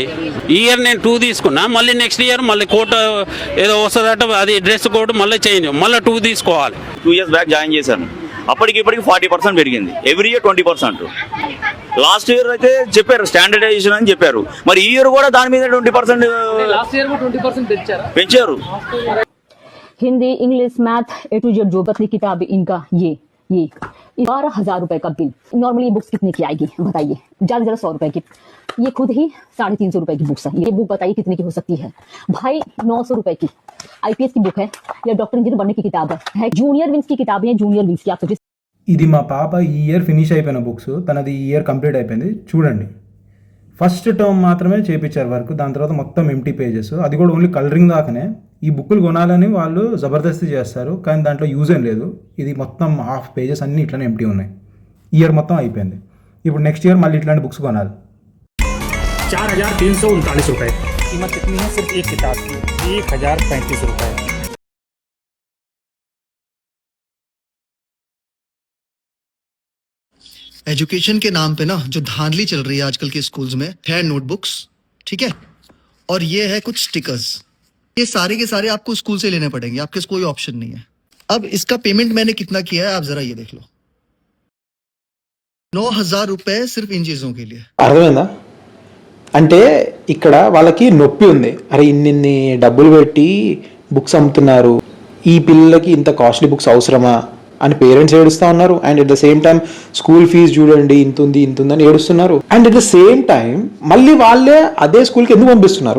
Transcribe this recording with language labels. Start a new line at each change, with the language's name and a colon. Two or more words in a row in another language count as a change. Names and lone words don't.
Telugu: ఈ ఇయర్ నేను 2 తీసుకున్నా, మళ్ళీ
English: next year
Telugu: మళ్ళీ కోట్ ఏదో వస్తుందట, అది
English: dress code
Telugu: మళ్ళీ చేంజ్, మళ్ళీ 2 తీసుకోవాలి.
English: 2 years back join
Telugu: చేశాను. అప్పటికి ఇప్పటికి 40% పెరిగింది.
English: every year 20%. last year
Telugu: అయితే చెప్పారు స్టాండర్డైజేషన్ అని చెప్పారు, మరి ఈ ఇయర్ కూడా దాని మీద 20%
English: last year 20%
Telugu: పెంచారు.
Hindi: हिंदी, इंग्लिश,
English: math A to Z
Hindi: जो पतली किताब इनका ये 12,000 रुपए का बिल।
English: normally books
Hindi: कितने की आएगी बताइए? ज्यादा से ज्यादा 100 रुपए की। ये खुद ही 350 रुपए की बुक्स है। ये बुक बताइए कितने की हो सकती है भाई? 900 रुपए की IPS की बुक है या डॉक्टर इंजीनियर बनने की किताब है। जूनियर विंग्स की किताबें, जूनियर विंग्स की। आप सोचिए,
Telugu: ఇది మా పాప ఈ ఇయర్ ఫినిష్ అయిపోయిన బుక్స్, తనది ఈ ఇయర్ కంప్లీట్ అయిపోయింది. చూడండి,
English: first term
Telugu: మాత్రమే చేయించారు వర్క్, దాని తర్వాత మొత్తం
English: empty pages,
Telugu: అది కూడా
English: only colouring
Telugu: దాకానే. ఈ బుక్కులు కొనాలని వాళ్ళు జబర్దస్తి చేస్తారు, కానీ దాంట్లో యూజ్ ఏం లేదు. ఇది మొత్తం
English: half pages
Telugu: అన్నీ ఇట్లానే ఎంటీ ఉన్నాయి. ఇయర్ మొత్తం అయిపోయింది. ఇప్పుడు
English: next year
Telugu: మళ్ళీ ఇట్లాంటి బుక్స్ కొనాలి.
Hindi: 4,339 रुपये कीमत कितनी है? सिर्फ एक किताब की 1,035 रुपये। एजुकेशन के नाम पे ना जो धांधली चल रही है आजकल के स्कूल्स में है नोटबुक्स, ठीक है, और ये है कुछ स्टिकर्स। ये सारे के सारे आपको स्कूल से लेने पड़ेंगे, आपके कोई ऑप्शन नहीं है। अब इसका पेमेंट मैंने कितना किया है आप जरा ये देख लो, 9,000 रुपए सिर्फ इन चीजों के लिए।
Telugu: అర్థమైందా? అంటే ఇక్కడ వాళ్ళకి నొప్పి ఉంది, అరే ఇన్ని డబ్బులు పెట్టి బుక్స్ అమ్ముతున్నారు, ఈ పిల్లలకి ఇంత
English: costly books
Telugu: అవసరమా అని పేరెంట్స్ ఏడుస్తూ ఉన్నారు.
English: and at the same time school fee
Telugu: చూడండి ఇంత ఉంది అని ఏడుస్తున్నారు.
English: and at the same time
Telugu: మళ్ళీ వాళ్ళే అదే స్కూల్కి ఎందుకు పంపిస్తున్నారు?